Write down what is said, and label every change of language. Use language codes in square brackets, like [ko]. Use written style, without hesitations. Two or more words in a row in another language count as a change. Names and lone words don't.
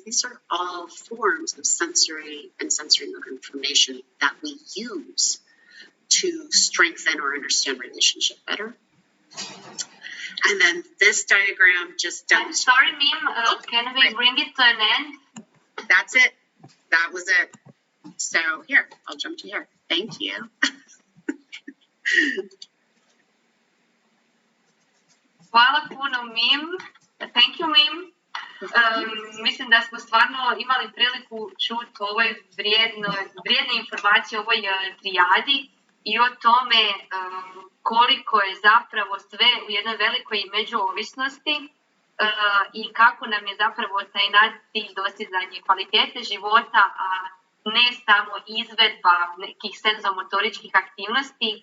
[en] These are all forms of sensory and sensory motor information that we use to strengthen or understand relationship better. And then this diagram just demonstrates. Sorry, Mim, can we bring it to an end? That's it. That was it. So here, I'll jump to here. Thank you. [hr] Hvala puno, Mim. [en] Thank you, Mim. [hr] Mislim da smo stvarno imali priliku čuti ovoj vrijedne informacije o ovoj trijadi i o tome koliko je zapravo sve u jednoj velikoj međuovisnosti i kako nam je zapravo taj cilj dostizanje kvalitete života, a ne samo izvedba nekih senzomotoričkih aktivnosti.